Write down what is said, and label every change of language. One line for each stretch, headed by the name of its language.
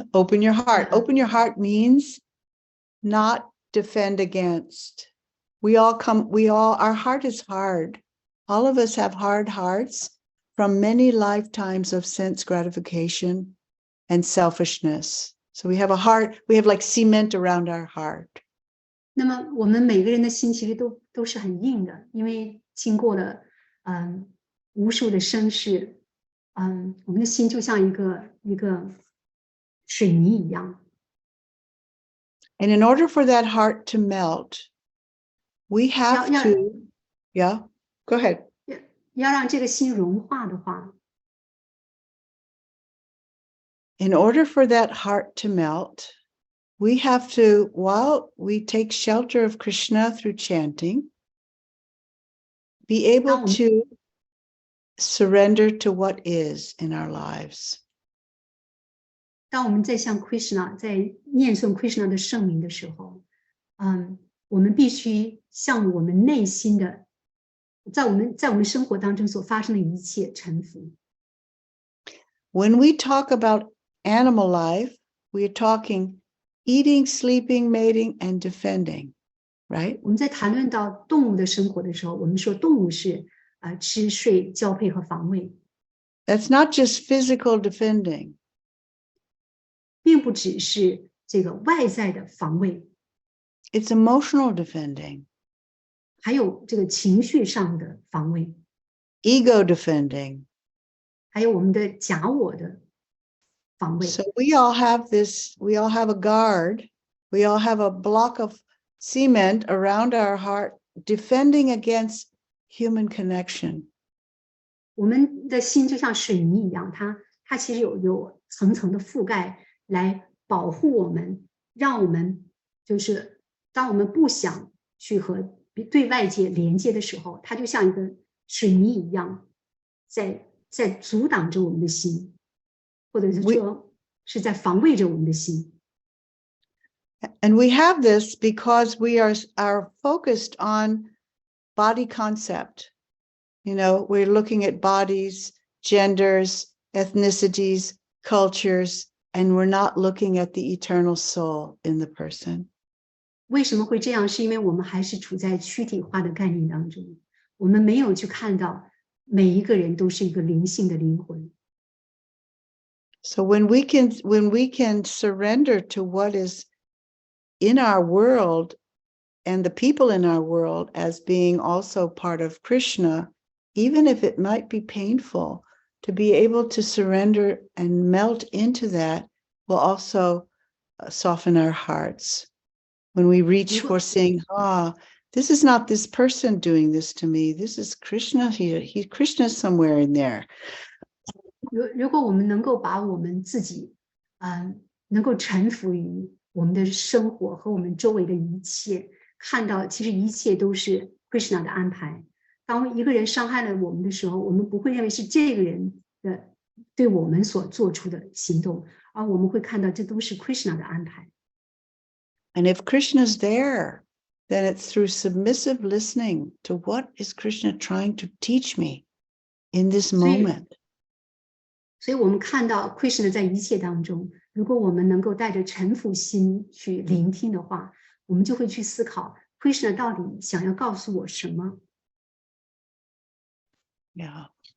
English: Open your heart means not defend against. Our heart is hard. All of us have hard hearts from many lifetimes of sense gratification and selfishness. So we have like cement around our heart.
Chinese: 那么我们每个人的心其实都是很硬的，因为经过了无数的生世，我们的心就像一个水泥一样。
English: And in order for that heart to melt, we have to, yeah, go ahead.
Chinese: 要让这个心融化的话，
English: In order for that heart to melt, we have to, while we take shelter of Krishna through chanting, be able to surrender to what is in our lives.
Chinese: 当我们在向 Krishna 在念诵 Krishna 的圣名的时候，我们必须向我们内心的，在我们生活当中所发生的一切臣服。
English: When we talk about animal life, we are talking eating, sleeping, mating, and defending, right?
Chinese: 我们在谈论到动物的生活的时候，我们说动物是吃睡交配和防卫，
English: That's not just physical defending.
Chinese: 并不只是这个外在的防卫，
English: It's emotional defending,
Chinese: 还有这个情绪上的防卫，
English: ego defending.
Chinese: 还有我们的假我的防卫。
English: So we all have this, we all have a guard, we all have a block of cement around our heart defending against human connection.
Chinese: 我们的心就像水泥一样，它其实有层层的覆盖来保护我们，让我们就是当我们不想去和对外界连接的时候，它就像一个水泥一样，在阻挡着我们的心，或者是说是在防卫着我们的心。
English: And we have this because we are focused on body concept. You know, we're looking at bodies, genders, ethnicities, cultures, and we're not looking at the eternal soul in the person.
Chinese: 为什么会这样？是因为我们还是处在躯体化的概念当中，我们没有去看到每一个人都是一个灵性的灵魂。
English: So when we can surrender to what is in our world and the people in our world as being also part of Krishna, even if it might be painful, to be able to surrender and melt into that will also soften our hearts. When we reach for saying, this is not this person doing this to me. This is Krishna here. Krishna's somewhere in there.
Chinese: 如果我们能够把我们自己，能够臣服于我们的生活和我们周围的一切，看到其实一切都是 Krishna 的安排。当一个人伤害了我们的时候，我们不会认为是这个人的对我们所做出的行动，而我们会看到这都是 Krishna 的安排。
English: And if Krishna's there, then it's through submissive listening to what is Krishna trying to teach me in this moment.
Chinese: 所以我们看到 Krishna 在一切当中，如果我们能够带着臣服心去聆听的话，我们就会去思考 Krishna 到底想要告诉我什么。 Yeah.